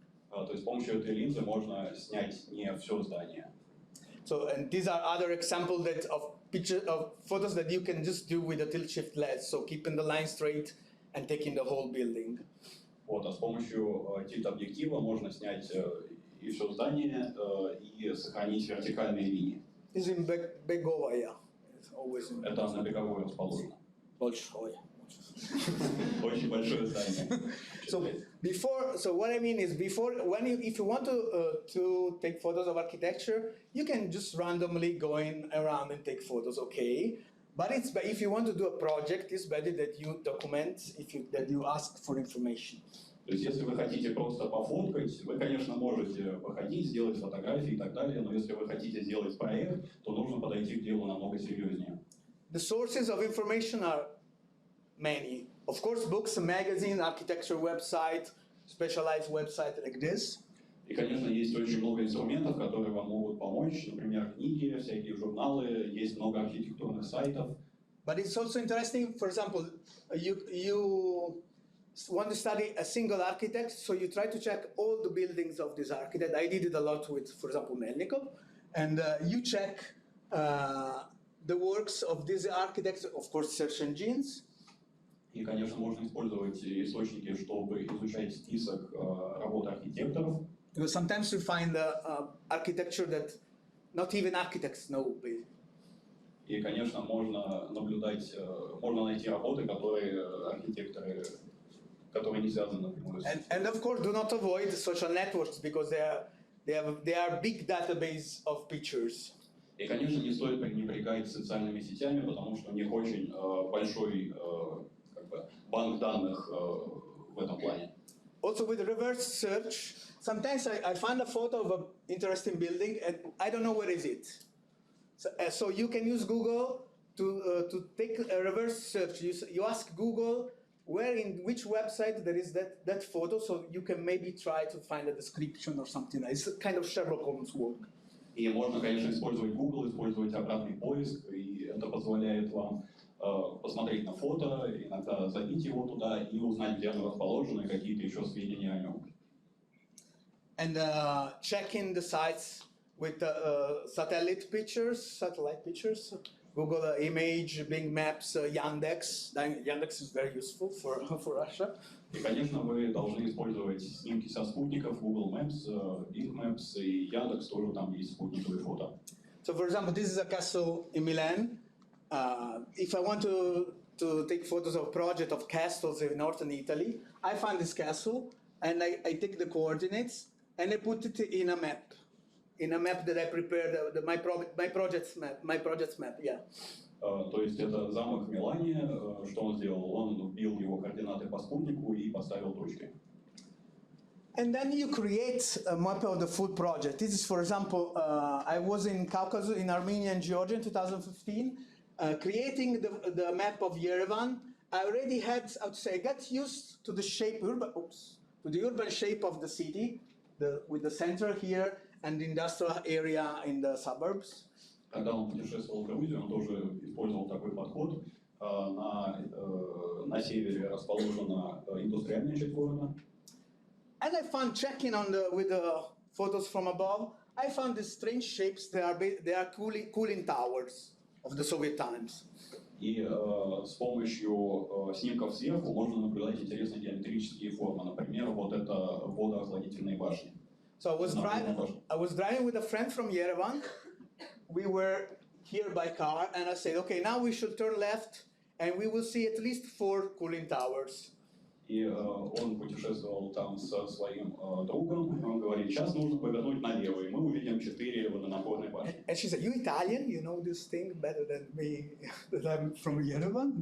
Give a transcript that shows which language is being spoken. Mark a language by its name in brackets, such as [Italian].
[Russian] То есть с помощью этой линзы можно снять не все здание. [English] So, and these are other examples of photos that you can just do with a tilt-shift lens. So keeping the line straight and taking the whole building. [Russian] Вот, а с помощью тильт-объектива можно снять и все здание и сохранить вертикальные линии. [English] This is in Begovo, yeah. It's always in [Russian] Это на Беговой расположено. Bolshoi. Очень большое здание. [English] So what I mean is if you want to take photos of architecture, you can just randomly going around and take photos, okay? But if you want to do a project, it's better that you document, that you ask for information. [Russian] То есть, если вы хотите просто пофоткать, вы, конечно, можете походить, сделать фотографии и так далее, но если вы хотите сделать проект, то нужно подойти к делу намного серьезнее. [English] The sources of information are many. Of course, books, magazines, architecture website, specialized website like this. [Russian] И, конечно, есть очень много инструментов, которые вам могут помочь. Например, книги, всякие журналы, есть много архитектурных сайтов. [English] But it's also interesting, for example, you want to study a single architect, so you try to check all the buildings of this architect. I did it a lot with, for example, Melnikov. And you check the works of these architects, of course, search engines. [Russian] И, конечно, можно использовать источники, чтобы изучать список работ архитекторов. [English] Because sometimes we find architecture that not even architects know. [Russian] И, конечно, можно найти работы, которые архитекторы, которые не связаны напрямую с этим. [English] And of course, do not avoid social networks because they are big database of pictures. [Russian] И, конечно, не стоит пренебрегать социальными сетями, потому что у них очень большой банк данных в этом плане. [English] Also with reverse search, sometimes I find a photo of an interesting building and I don't know where is it. So you can use Google to take a reverse search. You ask Google where in which website there is that photo, so you can maybe try to find a description or something. It's kind of Sherlock Holmes work. [Russian] И можно, конечно, использовать Google, использовать обратный поиск, и это позволяет вам посмотреть на фото, иногда забить его туда и узнать, где оно расположено, и какие-то еще сведения о нем. [English] And checking the sites with satellite pictures, Google Image, Bing Maps, Yandex. Yandex is very useful for Russia. [Russian] И, конечно, вы должны использовать снимки со спутников, Google Maps, Bing Maps и Яндекс тоже там есть спутниковые фото. [English] So, for example, this is a castle in Milan. If I want to take photos of project of castles in northern Italy, I find this castle and I take the coordinates and I put it in a map that I prepared, my project's map, yeah. [Russian] То есть это замок в Милане. Что он сделал? Он вбил его координаты по спутнику и поставил точки. [English] And then you create a map of the full project. This is, for example, I was in Caucasus, in Armenia and Georgia in 2015, creating the map of Yerevan. I already had, I would say, I got used to the shape, to the urban shape of the city, with the center here and the industrial area in the suburbs. [Russian] Когда он путешествовал в Грузию, он тоже использовал такой подход. На севере расположена индустриальная часть города. [English] And I found, checking with the photos from above, I found these strange shapes. They are cooling towers of the Soviet times. [Russian] И с помощью снимков сверху можно наблюдать интересные геометрические формы. Например, вот это водоохладительные башни. [English] So I was driving with a friend from Yerevan. We were here by car, and I said, okay, now we should turn left, and we will see at least 4 cooling towers. [Russian] И он путешествовал там со своим другом, и он говорит, сейчас нужно повернуть налево, и мы увидим 4 водонапорные башни. [English] And she said, you Italian? You know this thing better than me, that I'm from Yerevan?